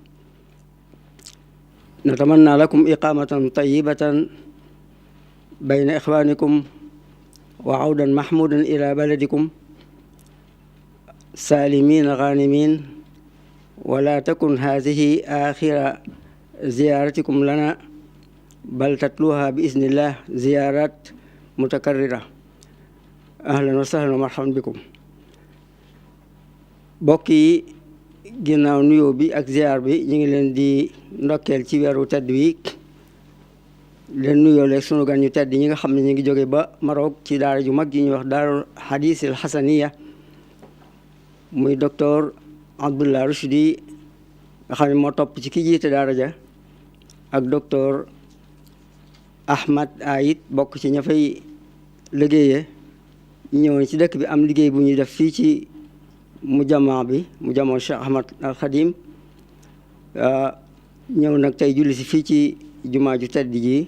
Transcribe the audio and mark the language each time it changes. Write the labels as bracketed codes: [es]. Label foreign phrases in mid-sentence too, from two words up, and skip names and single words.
[ar] نتمنى لكم إقامة طيبة بين إخوانكم وعودا محمودا إلى بلدكم سالمين غانمين، ولا تكن هذه آخر زيارتكم لنا، بل تتلوها بإذن الله زيارات متكررة. أهلا وسهلا ومرحبا بكم. [wo] bokk yi ginnaaw nuyoo bi ak ziar bi ñu ngi leen di ndokkeel ci weeru tedd wi, leen nuyoo leeg sunu gan ñu tedd ñi nga xam ne ñu ngi jóge ba Maroc ci daara ju mag ji ñuy wax daarul hadis al xasaniya, muy docteur Abdullah Rushdi nga xam ne moo topp ci ki jiite daara ja, ak docteur Ahmad Ayit bokk ci ña fay liggéeyee, ñëwoon ci dëkk bi am liggéey bu ñuy def fii ci mujamma bi mujamma Cheikh Ahmad al Khadim, ñëw nag tey julli si fii ci jumaa ju tedd ji.